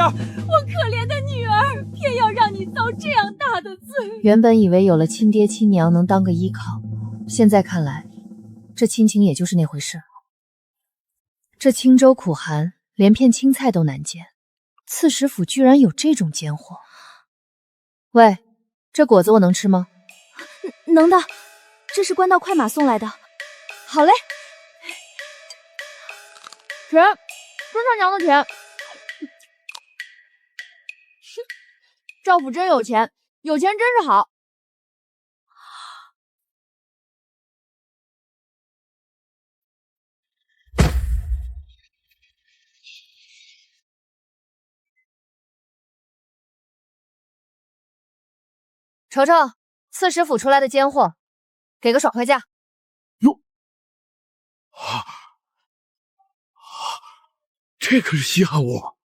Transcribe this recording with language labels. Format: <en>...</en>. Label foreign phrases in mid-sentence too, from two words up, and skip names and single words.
<zh>我可憐的女兒，偏要讓你遭這樣大的罪。原本以為有了親爹親娘能當個依靠，現在看來，這親情也就是那回事。這青州苦寒，連片青菜都難見，刺史府居然有這種奸貨。喂，這果子我能吃嗎？能的，這是官道快馬送來的。好嘞。钱，孙三娘的錢。赵府真有錢，有錢真是好。瞅瞅，刺史府出来的奸貨，給個爽快價。喲，這可是稀罕物。</zh>